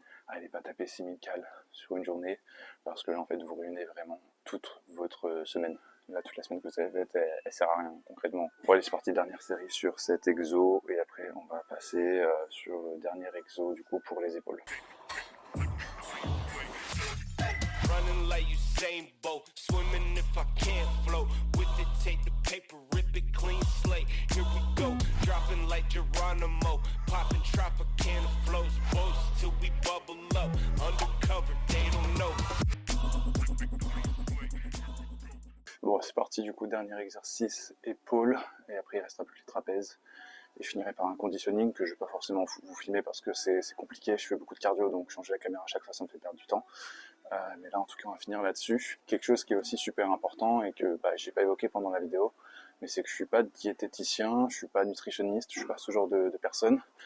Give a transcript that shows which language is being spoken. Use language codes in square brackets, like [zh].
[fr] Allez pas taper 6000 cales sur une journée, parce que là, en fait, vous ruinez vraiment toute votre semaine. Là, toute la semaine que vous avez faite, elle sert à rien, concrètement. Bon, allez, c'est parti, dernière série sur cet exo, et après, on va passer sur le dernier exo, du coup, pour les épaules. [en] Running like Usain Bolt, swimming if I can't float. With it, take the paper, rip it clean slate. Here we go, dropping like Geronimo, popping Tropicana flows, boats till we bubble up. Undercover, they don't know. [fr] Bon, c'est parti, du coup, dernier exercice, épaules, et après il restera plus que les trapèzes. Et je finirai par un conditioning que je vais pas forcément vous filmer parce que c'est compliqué, je fais beaucoup de cardio, donc changer la caméra à chaque fois ça me fait perdre du temps. Mais là, en tout cas, on va finir là-dessus. Quelque chose qui est aussi super important et que j'ai pas évoqué pendant la vidéo, mais c'est que je suis pas diététicien, je suis pas nutritionniste, je suis pas ce genre de personne.